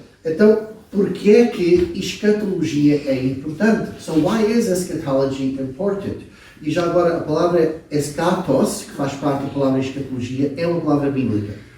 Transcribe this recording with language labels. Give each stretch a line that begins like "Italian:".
Portuguese: Então, por que é que escatologia é importante?
English: So, why is eschatology important?
Portuguese: E já agora, a palavra eschatos, que faz parte da palavra escatologia, é uma palavra bíblica.